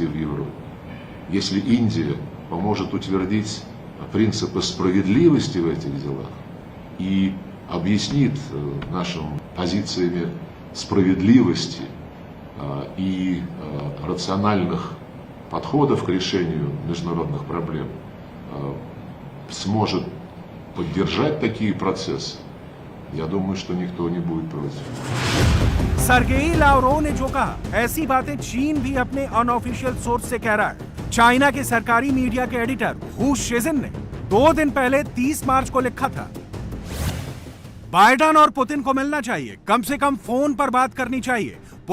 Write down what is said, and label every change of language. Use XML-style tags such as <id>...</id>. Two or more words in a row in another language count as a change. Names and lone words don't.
<ru>в Европе, если Индия поможет утвердить принципы справедливости в этих делах и объяснит нашим позициями справедливости и рациональных подходов к решению международных проблем, сможет поддержать такие процессы, я думаю, что никто не будет против.</ru> <hi>सर्गेई लावरोव ने जो कहा, ऐसी बातें चीन भी अपने</hi> <en>unofficial source</en> <hi>से कह रहा है। चाइना के सरकारी मीडिया के एडिटर हू शिजिन ने 2 दिन पहले 30 मार्च को लिखा था, बाइडेन और पुतिन को मिलना चाहिए, कम से कम फोन पर बात करनी चाहिए।</hi>